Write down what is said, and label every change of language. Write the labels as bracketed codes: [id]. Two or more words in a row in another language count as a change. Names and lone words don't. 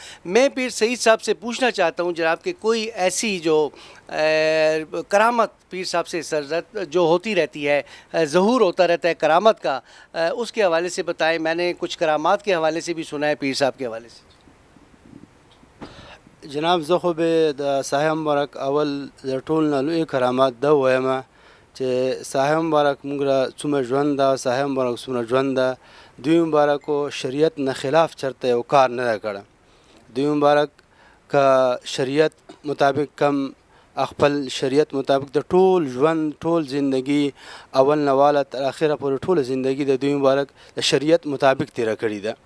[ur] میں پیر سعید صاحب سے پوچھنا چاہتا ہوں جناب کہ کوئی ایسی جو کرامت پیر صاحب سے جو ہوتی رہتی ہے، ظہور ہوتا رہتا ہے کرامت کا، اس کے حوالے سے بتائیں. میں نے کچھ کرامات کے حوالے سے بھی سنا ہے پیر صاحب کے حوالے سے. [ps] جناب زه خو به د صاحب مبارک اول د ټول نه لوی کرامات دا وایم چې صاحب مبارک موږ را څومره ژوند ده، صاحب مبارک څومره ژوند ده، دوی مبارکو شریعت نه خلاف چرته یو کار نه ده کړی. دوی مبارک که شریعت مطابق کم خپل شریعت مطابق د ټول ژوند ټول زندگی اول نه واله تر اخره پورې ټوله زندگی د دوی مبارک د شریعت مطابق تیره کړې ده.